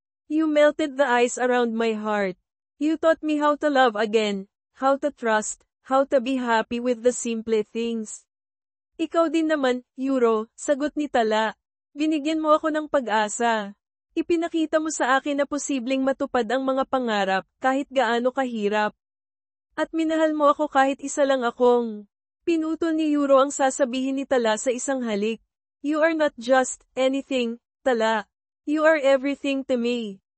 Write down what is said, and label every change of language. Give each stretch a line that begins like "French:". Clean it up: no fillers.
English: You melted the ice around my heart. You taught me how to love again, how to trust, how to be happy with the simple things.
Filipino: Ikaw din naman, Yuro, sagot ni Tala. Binigyan mo ako ng pag-asa. Ipinakita mo sa akin na posibleng matupad ang mga pangarap, kahit gaano kahirap. At minahal mo ako kahit isa lang akong. Pinutol ni Yuro ang sasabihin ni Tala sa isang halik.
English: You are not just anything, Tala. You are everything to me.